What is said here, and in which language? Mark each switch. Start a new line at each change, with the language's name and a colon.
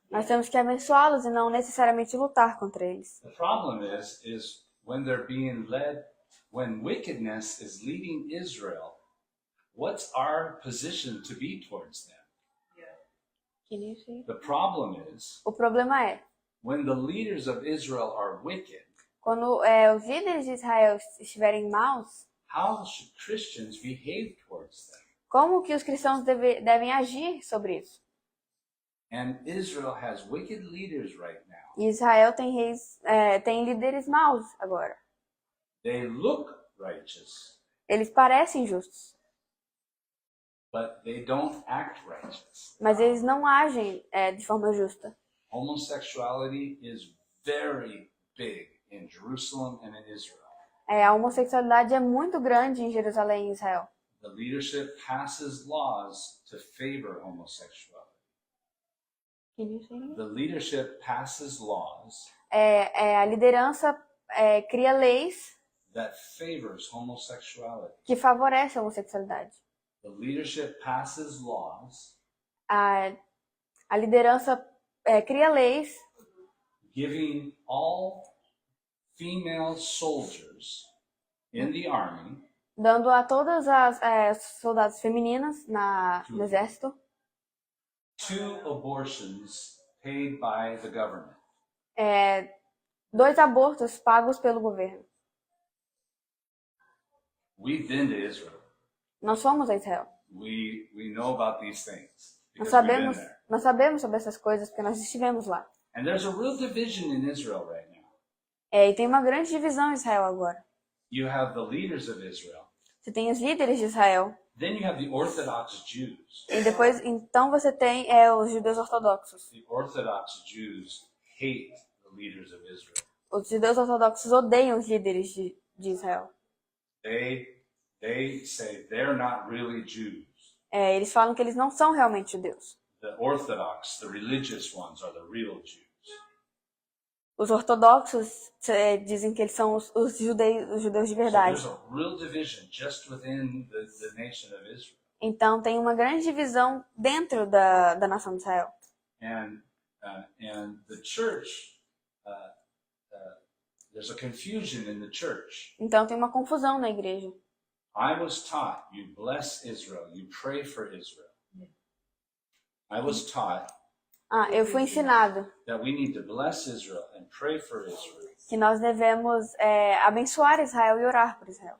Portuguese: Nós temos que abençoá-los e não necessariamente lutar contra eles.
English: The problem is when they're being led, when wickedness is leading Israel, what's our position to be towards them? The problem is
Portuguese: O problema é,
English: when the leaders of Israel are wicked,
Portuguese: quando os líderes de Israel estiverem maus,
English: how should Christians behave towards them?
Portuguese: como que os cristãos devem agir sobre isso?
English: And Israel has wicked leaders right now.
Portuguese: E Israel tem líderes maus agora.
English: They look righteous,
Portuguese: Eles parecem justos,
English: but they don't act righteous.
Portuguese: mas eles não agem de forma justa.
English: Homosexuality is very big in Jerusalem and in Israel.
Portuguese: A homossexualidade é muito grande em Jerusalém e Israel.
English: The leadership passes laws to favor homosexuality. The leadership passes laws
Portuguese: A liderança cria leis
English: that favors homosexuality.
Portuguese: que favorecem a homossexualidade.
English: The leadership passes laws
Portuguese: A liderança cria leis
English: giving all female soldiers in the army
Portuguese: dando a todas as soldadas femininas no exército
English: 2 abortions paid by the government.
Portuguese: 2 abortos pagos pelo governo.
English: We've been to Israel.
Portuguese: Nós fomos a Israel.
English: We know about these things
Portuguese: Nós
English: because we've been
Portuguese: sabemos,
English: there.
Portuguese: nós sabemos sobre essas coisas porque nós estivemos lá.
English: And there's a real division in Israel right now.
Portuguese: E tem uma grande divisão em Israel agora.
English: You have the leaders of Israel.
Portuguese: Você tem os líderes de Israel.
English: Then you have the Orthodox Jews.
Portuguese: E depois, então você tem os judeus ortodoxos.
English: The Orthodox Jews hate the leaders of Israel.
Portuguese: Os judeus ortodoxos odeiam os líderes de Israel.
English: They say they're not really Jews.
Portuguese: Eles falam que eles não são realmente judeus.
English: The Orthodox, the religious ones, are the real Jews.
Portuguese: Os ortodoxos dizem que eles são os judeus de
English: So
Portuguese: verdade.
English: there's a real division just within the nation of Israel.
Portuguese: Então tem uma grande divisão dentro da nação de Israel.
English: And the church, there's a confusion in the church.
Portuguese: Então tem uma confusão na igreja.
English: I was taught you bless Israel, you pray for Israel. I was taught
Portuguese: Eu fui ensinado
English: that we need to bless Israel and pray for Israel.
Portuguese: que nós devemos abençoar Israel e orar por Israel.